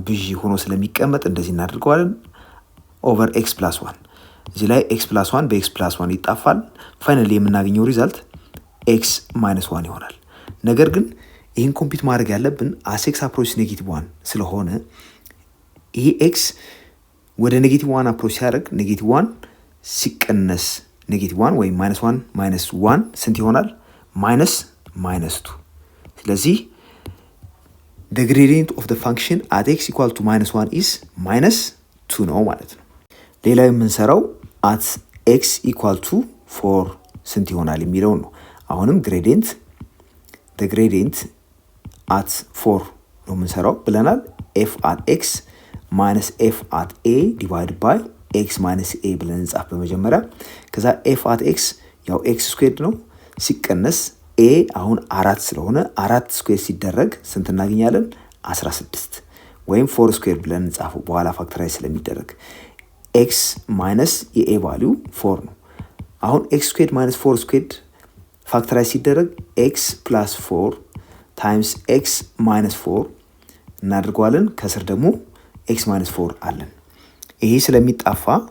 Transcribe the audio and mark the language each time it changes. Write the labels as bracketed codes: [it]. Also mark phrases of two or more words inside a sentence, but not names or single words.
[am] ብዥ ሆኖ ስለሚቀመጥ እንደዚህ እናደርገዋለን። ኦቨር x + 1 እዚህ ላይ x + 1 በx + 1 ይጣፋል። ፋይናሊ የምናገኘው ሪዛልት x -1 ይሆናል። ነገር ግን ይህን ኮምፒት ማድረግ ያለብን [en] as x approach -1 [am] ስለሆነ ይሄ x ወደ -1 አፕሮች ሲያደርግ -1 ሲቀነስ -1 ወይም -1 - 1 ስንት ይሆናል? [en] -2። ስለዚህ the gradient of the function at x equal to -1 is -2 [am] ነው ማለት ነው። ሌላው የምንሰራው [en] at x equal to 4 [am] ስንት ይሆናል የሚለው ነው። አሁንም [en] the gradient at 4 [am] ነው የምንሰራው ብለናል። [en] f at x minus f at a divided by x minus a [am] ብለን እንጻፍ በመጀመሪያ። ከዛ [en] f at x [am] ያው [en] x squared [am] ነው ሲቀነስ a አሁን 4 ስለሆነ 4 ስኩዌር ሲደረግ ስንት እናገኛለን? 16 ወይም 4 ስኩዌር ብለን እንጻፈው በኋላ ፋክተራይዝ ስለሚደረግ [en] x minus [am] የa ቫልዩ 4 ነው። አሁን [en] x squared minus 4 squared factorize [am] ሲደረግ [en] x + 4 times x minus 4 [am] እናድርገዋለን። ከስር ደግሞ [en] x minus 4 [am] አለን። ይሄ ስለሚጣፋ